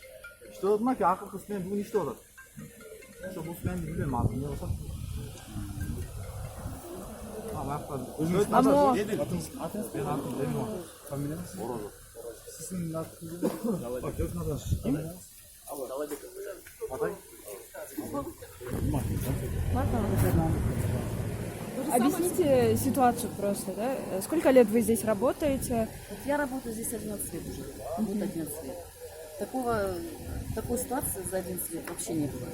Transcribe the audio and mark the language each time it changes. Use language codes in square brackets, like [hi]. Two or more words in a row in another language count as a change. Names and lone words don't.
[ky] Иштеп атат мына акыркы смен бүгүн иштеп атат. Ошо бул сменди билем, азыр эмне болсо. Өзүңүз Ано атыңыз Мен атым Демир. фамилияңыз? Орозов. Сиздин атыңыз ким? Атай? [ru] объясните ситуацию просто, да? Сколько лет вы здесь работаете? Вот я работаю здесь 11 лет уже. Вот 11 лет. Такой ситуации за 11 лет вообще не было.